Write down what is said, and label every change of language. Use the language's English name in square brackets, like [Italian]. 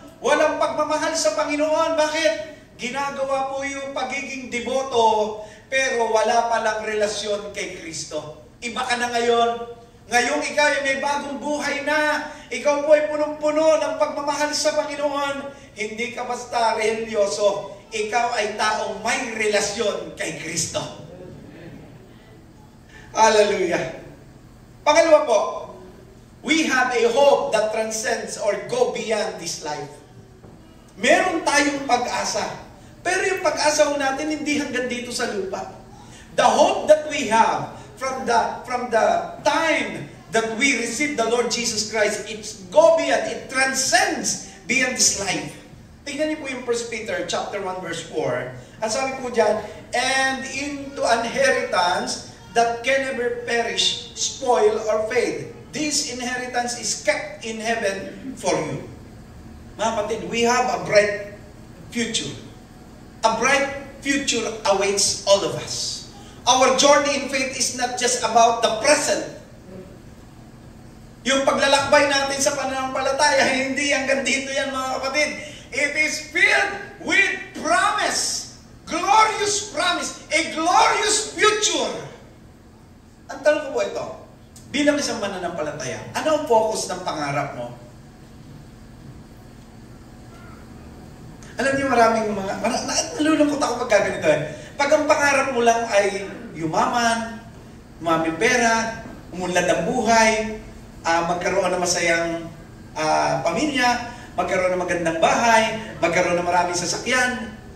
[Filipino] Walang pagmamahal sa Panginoon. Bakit? Ginagawa po yung pagiging deboto pero wala palang relasyon kay Kristo. Iba ka na ngayon. Ngayong ikaw ay may bagong buhay na. Ikaw po ay punong-puno ng pagmamahal sa Panginoon. Hindi ka basta religyoso. Ikaw ay taong may relasyon kay Kristo. Hallelujah. Pangalawa po, [English] we have a hope that transcends or go beyond this life. [Filipino] Meron tayong pag-asa. Pero yung pag-asa natin hindi hanggang dito sa lupa. [English] The hope that we have from the time that we receive the Lord Jesus Christ, it's go beyond, it transcends beyond this life. [Filipino] Tingnan niyo po yung 1 Peter chapter 1 verse 4. Ang sabi po dyan, [English] and into inheritance that can never perish, spoil, or fade. This inheritance is kept in heaven for you. [Filipino] Mga kapatid, [English] we have a bright future. A bright future awaits all of us. Our journey in faith is not just about the present. [Filipino] Yung paglalakbay natin sa pananampalataya, hindi hanggang dito yan mga kapatid. [English] It is filled with promise. Glorious promise. A glorious future. [Filipino] Ang tanong ko po ito, bilang isang mananampalataya, ano ang focus ng pangarap mo? Alam niyo maraming nalulungkot ako pag ganito Pag ang pangarap mo lang ay yumaman, may pera, umunlad ang buhay, magkaroon ng masayang pamilya, magkaroon ng magandang bahay, magkaroon ng maraming sasakyan.